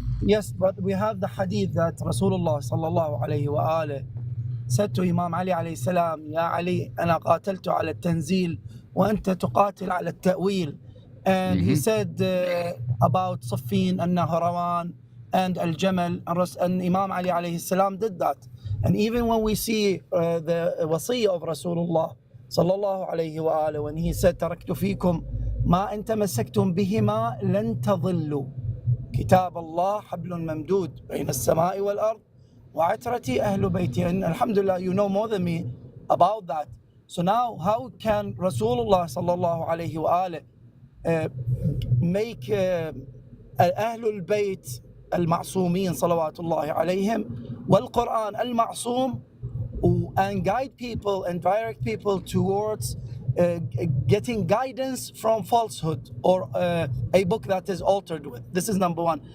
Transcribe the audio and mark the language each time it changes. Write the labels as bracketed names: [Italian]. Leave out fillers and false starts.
[English] Yes, but we have the hadith that Rasulullah sallallahu alayhi wa said to Imam Ali alayhi salam, Ya Ali, [Arabic] أنا قاتلت على التنزيل وأنت تقاتل على التأويل. [English] And he said about Saffin and Nahrawan and Al-Jamal, and Imam Ali alayhi salam did that. And even when we see the wasiyah of Rasulullah sallallahu alayhi wa alihi, when he said, [Arabic] تركت فيكم ما إن تمسكتم بهما لن تضلوا كتاب الله حبل ممدود بين السماء والأرض وعترتي أهل بيتي. [English] And alhamdulillah, you know more than me about that. So now how can Rasulullah sallallahu alayhi wa alihi make [Arabic] أهل البيت المعصومين صلوات الله عليهم والقرآن المعصوم [English] and guide people and direct people towards getting guidance from falsehood or a book that is altered with. This is number one.